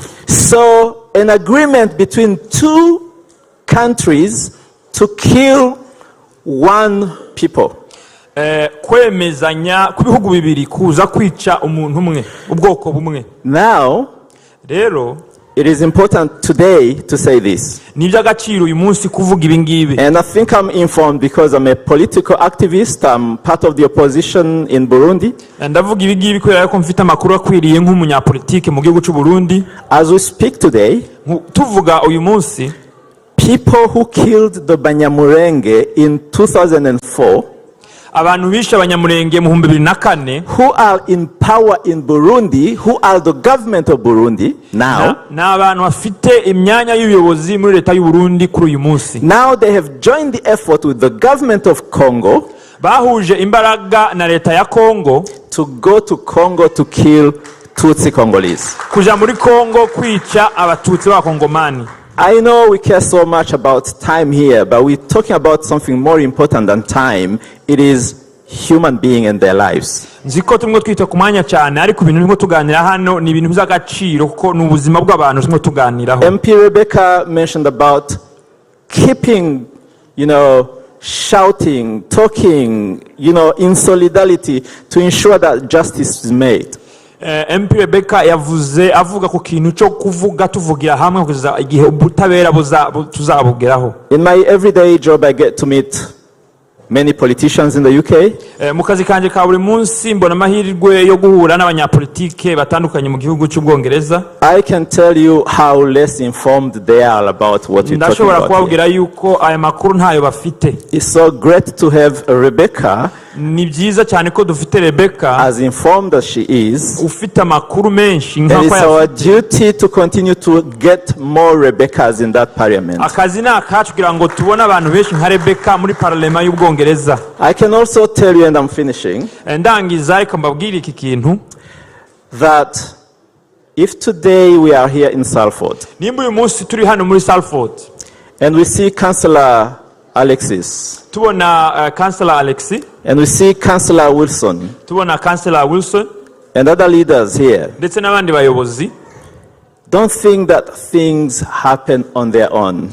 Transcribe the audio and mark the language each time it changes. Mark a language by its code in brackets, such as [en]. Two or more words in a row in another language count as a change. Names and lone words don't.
[en] So an agreement between two countries to kill one people. [rw] Kwemezanya ku bihugu bibiri kuza kwica umuntu umwe ubwoko bumwe. [en] Now [rw] rero [en] it is important today to say this. [rw] Niby'agaciro uyu munsi kuvuga ibi ngibi. [en] And I think I'm informed because I'm a political activist. I'm part of the opposition in Burundi. [rw] Ndavuga ibi ngibi kubera ko mfite amakuru akwiriye nk'umunyapolitike mu gihugu cy'u Burundi. [en] As we speak today, [rw] tuvuga uyu munsi, [en] people who killed the Banyamulenge in 2004, [rw] abantu bishe abanyamulenge mu 2004, [en] who are in power in Burundi, who are the government of Burundi now, [rw] na abantu bafite imyanya y'ubuyobozi muri leta y'u Burundi kuri uyu munsi. [en] Now they have joined the effort with the government of Congo, [rw] bahuje imbaraga na leta ya Congo, [en] to go to Congo to kill Tutsi Congolese. [rw] Kuja muri Congo kwica abatutsi b'abakongomani. [en] I know we care so much about time here, but we're talking about something more important than time. It is human being and their lives. [rw] Nziko tumwe twita kumanya cyane ariko ibintu nko tuganira hano ni ibintu by'agaciro kuko n'ubuzima bw'abantu tumwe tuganiraho. [en] MP Rebecca mentioned about keeping, shouting, talking, in solidarity to ensure that justice is made. [rw] MP Rebecca yavuze avuga ku kintu cyo kuvuga tuvugira hamwe kugeza igihe ubutabera tuzabugeraho. [en] In my everyday job I get to meet many politicians in the UK. [rw] Mu kazi kanje ka buri munsi mbona amahirwe yo guhura n'abanyapolitike batandukanye mu gihugu cy'Ubwongereza. [en] I can tell you how less informed they are about what you're talking [rw] Ndashobora [en] about. [rw] kubabwira yuko aya makuru ntayo bafite. [en] It's so great to have Rebecca. [rw] Ni byiza cyane ko dufite Rebecca [en] as informed as she is. [rw] Ufite amakuru menshi [en] And it's our duty to continue to get more Rebeccas in that parliament. [rw] Akazi ni akacu kugira ngo tubone abantu benshi nka Rebecca muri parlement y'Ubwongereza. [en] I can also tell you, and I'm finishing, [rw] ndangiza ariko mbabwira iki kintu, [en] that if today we are here in Salford, [rw] nimba uyu munsi turi hano muri Salford, [en] and we see Councillor Alexis, [rw] tubona Councillor Alexis, [en] and we see Councillor Wilson, [rw] tubona Councillor Wilson, [en] and other leaders here, [rw] ndetse n'abandi bayobozi, [en] don't think that things happen on their own.